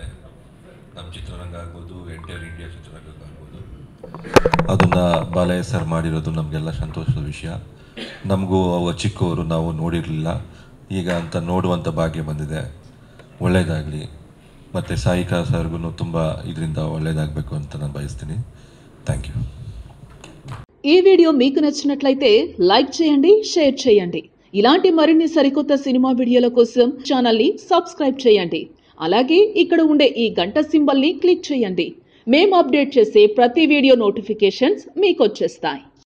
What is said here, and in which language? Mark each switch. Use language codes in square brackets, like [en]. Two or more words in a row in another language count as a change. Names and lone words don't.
[kn] ನಮ್ಮ ಚಿತ್ರರಂಗ ಆಗ್ಬೋದು, ಎಂಟೈರ್ ಇಂಡಿಯಾ ಚಿತ್ರರಂಗ ಆಗ್ಬೋದು. ಅದನ್ನು ಬಾಲಯ್ಯ ಸರ್ ಮಾಡಿರೋದು ನಮಗೆಲ್ಲ ಸಂತೋಷದ ವಿಷಯ. ನಮಗೂ ಅವ ಚಿಕ್ಕವರು, ನಾವು ನೋಡಿರಲಿಲ್ಲ, ಈಗ ಅಂತ ನೋಡುವಂಥ ಭಾಗ್ಯ ಬಂದಿದೆ. ಒಳ್ಳೆಯದಾಗಲಿ. ಮತ್ತು ಸಾಯಿಕಾ ಸರ್ಗೂ ತುಂಬ ಇದರಿಂದ ಒಳ್ಳೆಯದಾಗಬೇಕು ಅಂತ ನಾನು ಬಯಸ್ತೀನಿ. [en] Thank you. [te] ఈ వీడియో మీకు నచ్చినట్లయితే లైక్ చేయండి, షేర్ చేయండి. ఇలాంటి మరిన్ని సరికొత్త సినిమా వీడియోల కోసం ఛానల్ ని సబ్స్క్రైబ్ చేయండి. అలాగే ఇక్కడ ఉండే ఈ గంట సింబల్ ని క్లిక్ చేయండి. మేము అప్డేట్ చేసే ప్రతి వీడియో నోటిఫికేషన్స్ మీకు వచ్చేస్తాయి.